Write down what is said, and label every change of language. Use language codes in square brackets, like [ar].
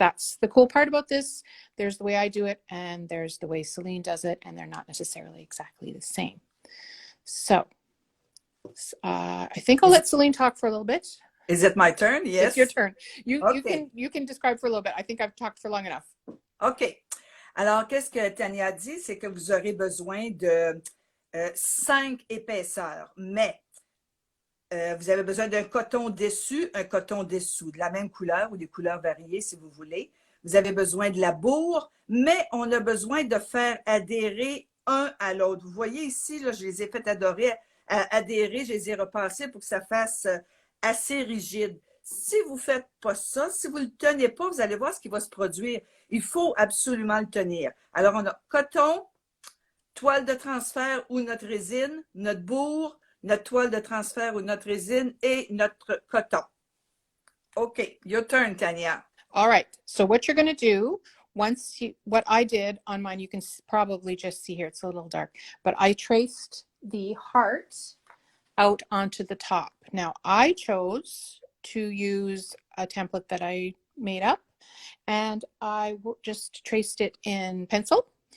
[en] That's the cool part about this. There's the way I do it, and there's the way Celine does it, and they're not necessarily exactly the same. So I think I'll let Celine talk for a little bit. Is it my turn? Yes. It's your turn. Okay. You can describe for a little bit. I think I've talked for long enough. OK. [fr] Alors, qu'est-ce que Tania dit? C'est que vous aurez besoin de 5 épaisseurs, mais vous avez besoin d'un coton dessus, un coton dessous, de la même couleur ou des couleurs variées si vous voulez. Vous avez besoin de la bourre, mais on a besoin de faire adhérer un à l'autre. Vous voyez ici, là, je les ai fait adhérer, je les ai repassés pour que ça fasse assez rigide. Si vous ne faites pas ça, si vous ne le tenez pas, vous allez voir ce qui va se produire. Il faut absolument le tenir. Alors, on a coton, toile de transfert ou notre résine, notre bourre, notre toile de transfert ou notre résine et notre coton. [en] Okay, your turn, Tania. All right, so what you're going to do, what I did on mine, you can probably just see here, it's a little dark, but I traced the heart out onto the top. Now, I chose to use a template that I made up, and I just traced it in pencil.